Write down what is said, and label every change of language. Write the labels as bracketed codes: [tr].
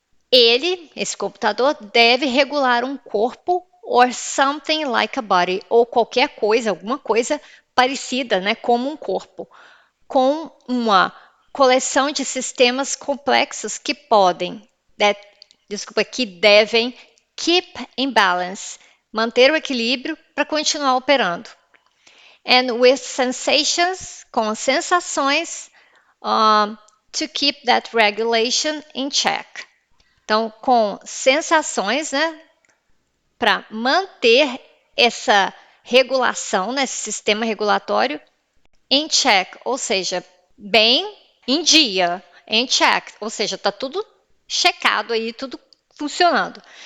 [pt] esse computador, deve regular um corpo [en] or something like a body, [pt] ou qualquer coisa, alguma coisa parecida, né, como um corpo, com uma coleção de sistemas complexos que que devem [en] keep in balance, [pt] manter o equilíbrio para continuar operando. [en] And with sensations, [pt] com sensações, [en] to keep that regulation in check. [pt] Então, com sensações, né, para manter essa regulação, né, esse sistema regulatório em check, ou seja, bem em dia, em check, ou seja, está tudo checado aí, tudo funcionando.